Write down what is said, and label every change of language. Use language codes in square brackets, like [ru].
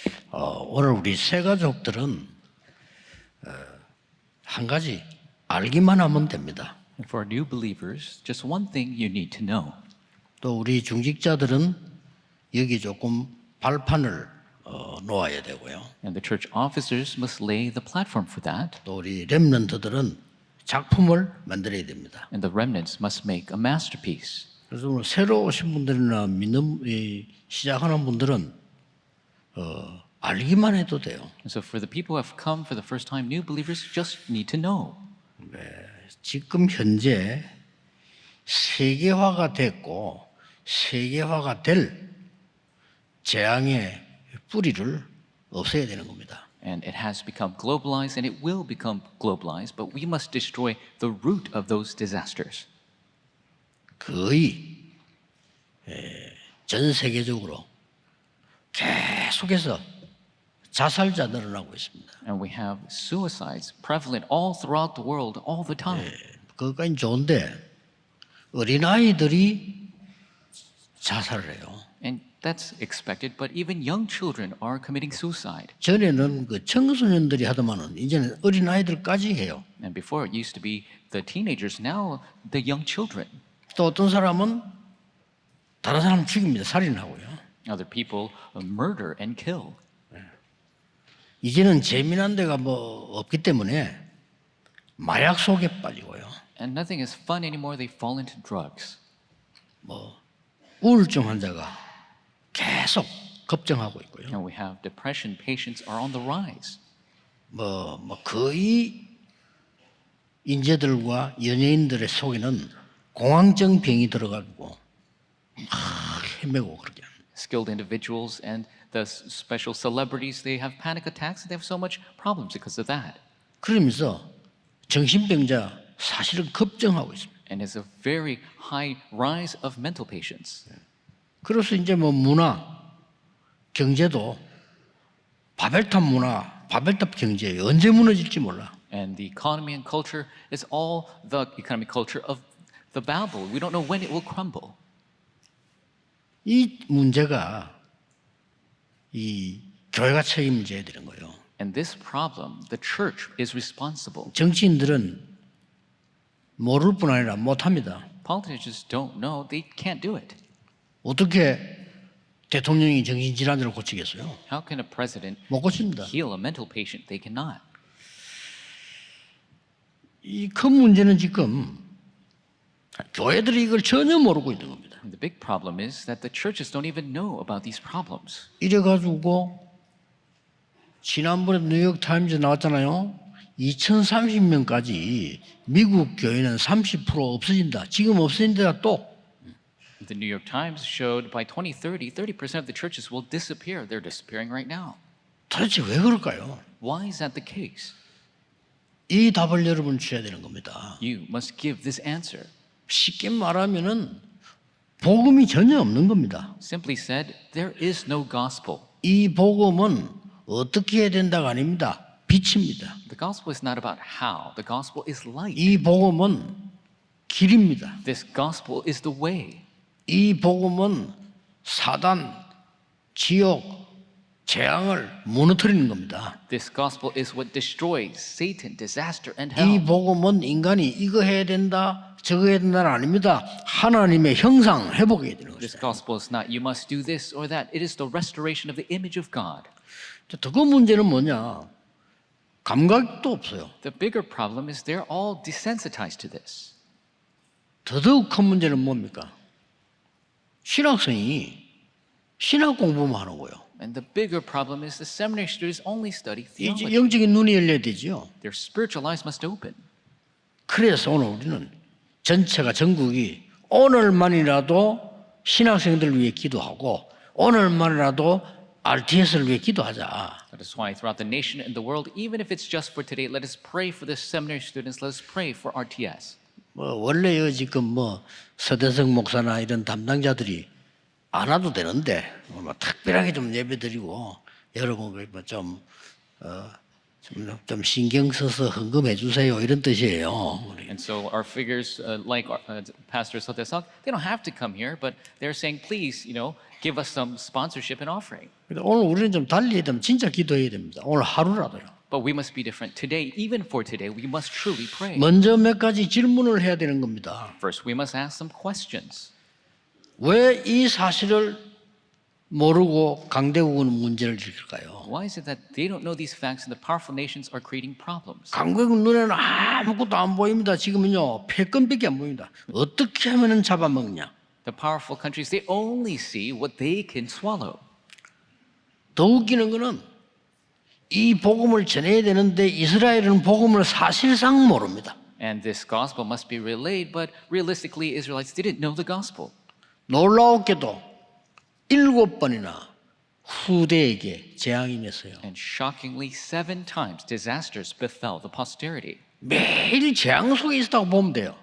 [ko] 오늘 우리 새 가족들은 한 가지 알기만 하면 됩니다. [en] And for new believers, just one thing you need to know. [ko] 또 우리 중직자들은 여기 조금 발판을 놓아야 되고요. [en] And the church officers must lay the platform for that. [ko] 또 우리 렘넌트들은 작품을 만들어야 됩니다. [en] And the remnants must make a masterpiece. [ko] 그래서 오늘 새로 오신 분들이나 믿는 시작하는 분들은 알기만 해도 돼요. [en] And so for the people who have come for the first time, new believers just need to know. [ko] 지금 현재 세계화가 됐고 세계화가 될 재앙의 뿌리를 없애야 되는 겁니다. [en] And it has become globalized and it will become globalized, but we must destroy the root of those disasters. [ko] 거의 전 세계적으로 계속해서 자살자 늘어나고 있습니다. [en] And we have suicides prevalent all throughout the world all the time. [ko] 그것까지 좋은데 어린아이들이 자살을 해요. [en] And that's expected, but even young children are committing suicide. [ko] 전에는 그 청소년들이 하더만은 이제는 어린아이들까지 해요. [en] And before it used to be the teenagers, now the young children. [ko] 또 어떤 사람은 다른 사람 죽입니다. 살인하고요. [en] Other people murder and kill. [ko] 이제는 재미난 데가 뭐 없기 때문에 마약 속에 빠지고요. [en] And nothing is fun anymore. They fall into drugs. [ko] 뭐 우울증 환자가 계속 급증하고 있고요. [en] And we have depression patients are on the rise. [ko] 뭐 거의 인재들과 연예인들의 속에는 공황증 병이 들어가고 막 헤매고 그렇게 합니다. [en] Skilled individuals and the special celebrities, they have panic attacks and they have so much problems because of that. [ko] 그러면서 정신병자 사실은 급증하고 있습니다. [en] And it's a very high rise of mental patients. [ko] 그래서 이제 뭐 문화, 경제도 바벨탑 문화, 바벨탑 경제예요. 언제 무너질지 몰라. [en] And the economy and culture is all the economic culture of the Babel. We don't know when it will crumble. [ko] 이 문제가 이 교회가 책임져야 되는 거예요. [en] And this problem, the church is responsible. [ko] 정치인들은 모를 뿐 아니라 못합니다. [en] Politicians don't know, they can't do it. [ko] 어떻게 대통령이 정신질환을 고치겠어요? [en] How can a president [ko] 못 고칩니다. [en] heal a mental patient? They cannot. [ko] 이 큰 문제는 지금 교회들이 이걸 전혀 모르고 있는 겁니다. [en] And the big problem is that the churches don't even know about these problems. [ko] 이래가지고 지난번에 뉴욕 타임즈 나왔잖아요. 2030년까지 미국 교회는 30% 없어진다. 지금 없어진 데가 또 [en] The New York Times showed by 2030, 30% of the churches will disappear. They're disappearing right now. [ko] 도대체 왜 그럴까요? [en] Why is that the case? [ko] 이 답을 여러분 주셔야 되는 겁니다. [en] You must give this answer. [ko] 쉽게 말하면은 복음이 전혀 없는 겁니다. [en] Simply said, there is no gospel. [ko] 이 복음은 어떻게 해야 된다가 아닙니다. 빛입니다. [en] The gospel is not about how. The gospel is light. [ko] 이 복음은 길입니다. [en] This gospel is the way. [ko] 이 복음은 사단, 지옥, 재앙을 무너뜨리는 겁니다. [en] This gospel is what destroys Satan, disaster, and [ko] 이 [en] hell. [ko] 복음은 인간이 이거 해야 된다, 저거 해야 된다는 아닙니다. 하나님의 형상 회복해야 되는 [en] This [ko] 것이죠. [en] gospel is not you must do this or that. It is the restoration of the image of God. [ko] 더 큰 문제는 뭐냐? 감각도 없어요. [en] The bigger problem is they're all desensitized to this. [ko] 더더욱 큰 문제는 뭡니까? 신학생이 신학 공부만 하는 거예요. [en] And the bigger problem is the seminary students only study [ko] 이제 [en] theology. [ko] 영적인 눈이 열려야 되죠. [en] Their spiritual eyes must open. [ko] 그래서 오늘 우리는 전체가 전국이 오늘만이라도 신학생들을 위해 기도하고 오늘만이라도 RTS를 위해 기도하자. [en] That is why throughout the nation and the world, even if it's just for today, let us pray for the seminary students. Let us pray for RTS. [ko] 뭐 원래요 지금 뭐 서대성 목사나 이런 담당자들이 안 와도 되는데 뭐 특별하게 좀 예배드리고 여러분 뭐좀 좀 신경 써서 헌금해 주세요 이런 뜻이에요. [en] And so our figures, like Pastor Sotesak, they don't have to come here, but they're saying, please, give us some sponsorship and offering. [ko] 오늘 우리는 좀 달리 해야 되면 진짜 기도해야 됩니다. 오늘 하루라도요. [en] But we must be different. Today, even for today, we must truly pray. [ko] 먼저 몇 가지 질문을 해야 되는 겁니다. [en] First, we must ask some questions. [ko] 왜 이 사실을 모르고 강대국은 문제를 일으킬까요? [en] Why is it that they don't know these facts and the powerful nations are creating problems? [ko] 강대국 눈에는 아무것도 안 보입니다. 지금은요 패권밖에 안 보입니다. 어떻게 하면 잡아먹냐? [en] The powerful countries, they only see what they can swallow. [ko] 더 웃기는 거는 이 복음을 전해야 되는데 이스라엘은 복음을 사실상 모릅니다. [en] And this gospel must be relayed, but realistically, Israelites didn't know the gospel. [ko] 놀라웠게도 7번이나 후대에게 재앙이 맺어요. [en] And shockingly, 7 times disasters befell the posterity. [ko] 매일 재앙 속에 있었다고 보면 돼요.